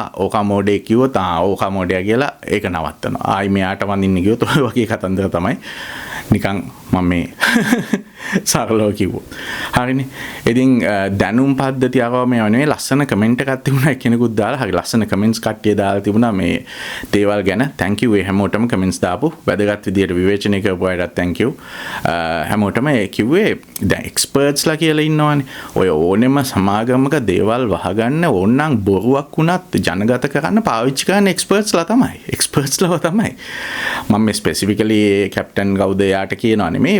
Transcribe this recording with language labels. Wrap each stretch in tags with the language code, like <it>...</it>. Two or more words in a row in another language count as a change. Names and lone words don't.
<si>ඕකා මොඩේ කිව්වොත් ඕකා මොඩේ කියලා ඒක නවත්තනවා. ආයි මෙයාට වඳින්න කිව්වොත් ඔය වගේ කතන්දර තමයි. නිකන් මම මේ සරලව කිව්වොත්. හරිනේ. ඉතින් දැනුම් පද්ධතිය අරව මේ වනේ ලස්සන කමෙන්ට් එකක් තිබුණා කෙනෙකුත් දාලා හරි ලස්සන කමෙන්ට්ස් කට්ටිය දාලා තිබුණා මේ දේවල් ගැන.</si> <en>thank you</en> <si>ඒ හැමෝටම කමෙන්ට්ස් දාපු වැදගත් විදියට විවේචනය කරපු අයටත්</si> <en>thank you.</en> <si>හැමෝටම ඒ කිව්වේ දැන් එක්ස්පර්ට්ස්ලා කියලා ඉන්නවනේ. ඔය ඕනෙම සමාගමක දේවල් වහගන්න ඕනනම් බොරුවක් වුණත් ජනගත කරන්න පාවිච්චි කරන එක්ස්පර්ට්ස්ලා තමයි. එක්ස්පර්ට්ස්ලා තමයි. මම මේ ස්පෙસિෆිකලි කැප්ටන් කවුද යාට කියනවා නෙමෙයි.</si>